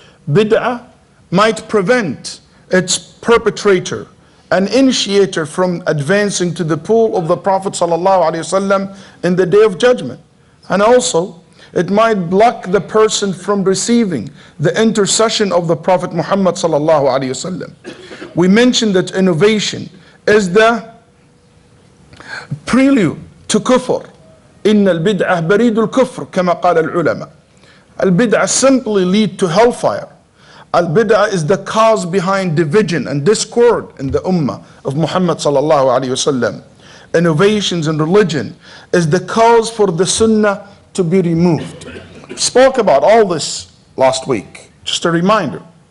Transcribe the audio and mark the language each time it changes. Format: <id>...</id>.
<en>Bid'ah might prevent its perpetrator and initiator from advancing to the pool of the Prophet ﷺ in the day of judgment. And also, it might block the person from receiving the intercession of the Prophet Muhammad ﷺ. We mentioned that innovation is the prelude to kufr.</en> <ar>إن البدعة بريد الكفر كما قال العلماء.</ar> <en>Al-bid'ah simply lead to hellfire. Al-bid'ah is the cause behind division and discord in the ummah of Muhammad sallallahu alaihi wasallam. Innovations in religion is the cause for the sunnah to be removed. We spoke about all this last week. Just a reminder.</en>